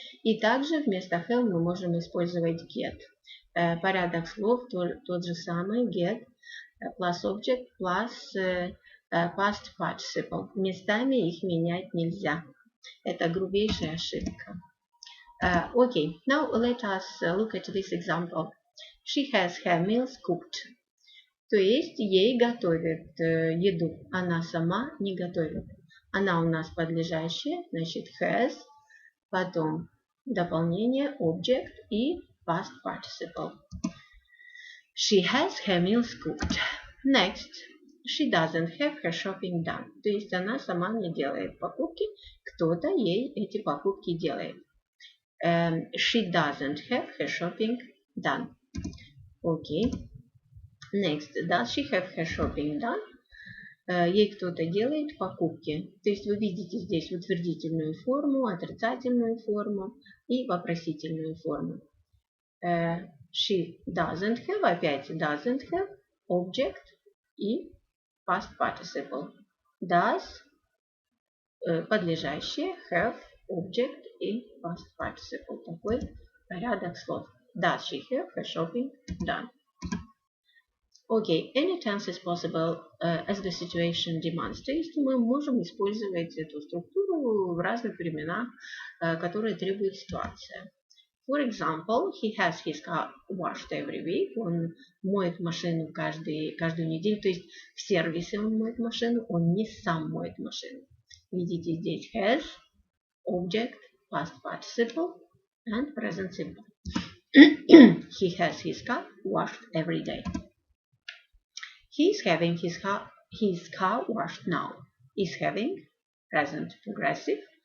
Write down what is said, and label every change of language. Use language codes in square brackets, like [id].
[ru] И также вместо have мы можем использовать get. Порядок слов тот же самый, [en] get plus object plus past participle. [ru] Местами их менять нельзя. Это грубейшая ошибка. [en] Okay, now let us look at this example. She has her meals cooked. [ru] То есть ей готовят еду. Она сама не готовит. Она у нас подлежащая, значит has, потом дополнение object и past participle. [en] She has her meals cooked. Next. She doesn't have her shopping done. [ru] То есть она сама не делает покупки, кто-то ей эти покупки делает. [en] She doesn't have her shopping done. Okay. Next. Does she have her shopping done? [ru] Ей кто-то делает покупки. То есть вы видите здесь утвердительную форму, отрицательную форму и вопросительную форму. [en] She doesn't have, [ru] опять [en] doesn't have, object и past participle. Does, [ru] подлежащее, [en] have, object и past participle. [ru] Такой порядок слов. [en] Does she have her shopping done? Okay, any tense is possible as the situation demands. [ru] То есть мы можем использовать эту структуру в разных временах, которые требует ситуация. [en] For example, he has his car washed every week. [ru] Он моет машину каждую неделю. То есть в сервисе он моет машину, он не сам моет машину. Видите здесь [en] has, object, past participle and present simple. He has his car washed every day. He is having his car washed now. Is having, present progressive.